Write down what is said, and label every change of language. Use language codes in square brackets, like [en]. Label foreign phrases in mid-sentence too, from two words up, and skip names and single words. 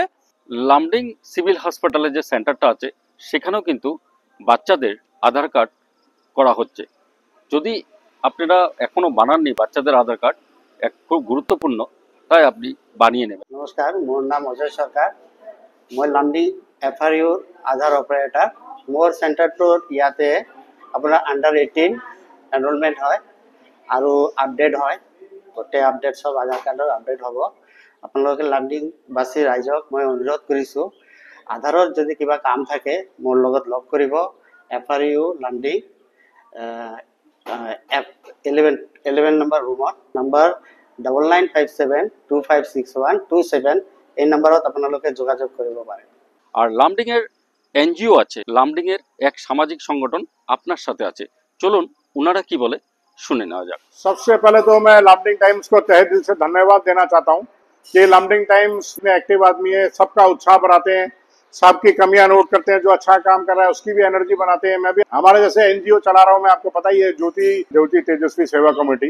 [bn] লামডিং সিভিল হাসপাতালে যে সেন্টারটা আছে, সেখানেও কিন্তু বাচ্চাদের আধার কার্ড করা হচ্ছে। যদি আপনারা এখনো বানাননি বাচ্চাদের আধার কার্ড, খুব গুরুত্বপূর্ণ, তাই আপনি বানিয়ে নেবেন। [as] নমস্কার, মোর নাম অজয় সরকার। মই লামডিং এফআরইউর আধার অপাৰেটৰ। মোৰ চেণ্টাৰটোত ইয়াতে আপোনাৰ [en] under 18 enrollment [as] হয় আৰু আপডেট হয়, গোটেই আপডেট সব আধাৰ কাৰ্ডৰ আপডেট হ'ব। আপোনালোকে লামডিংবাসী ৰাইজক মই অনুৰোধ কৰিছোঁ, আধাৰৰ যদি কিবা কাম থাকে মোৰ লগত লগ কৰিব। এফআরইউ লামডিং 11 নম্বৰ ৰুমত, নম্বৰ 9957256127, এই নম্বৰত আপোনালোকে যোগাযোগ কৰিব পাৰে। [bn] আর লামডিং এর এনজিও আছে, লামডিং এর এক সামাজিক সংগঠন আপনার সাথে আছে। চলুন ওনারা কি বলে শুনে নেওয়া যাক। [hi] सबसे पहले तो मैं लामडिंग टाइम्स को तहे दिल से धन्यवाद देना चाहता हूं कि लामडिंग टाइम्स में एक्टिव आदमी है, सबका उत्साह बढ़ाते हैं, सबकी कमियां नोट करते हैं, जो अच्छा काम कर रहा है उसकी भी एनर्जी बनाते हैं। मैं भी हमारे जैसे एनजीओ चला रहा हूं, मैं आपको पता ही है, ज्योति तेजस्वी सेवा कमेटी।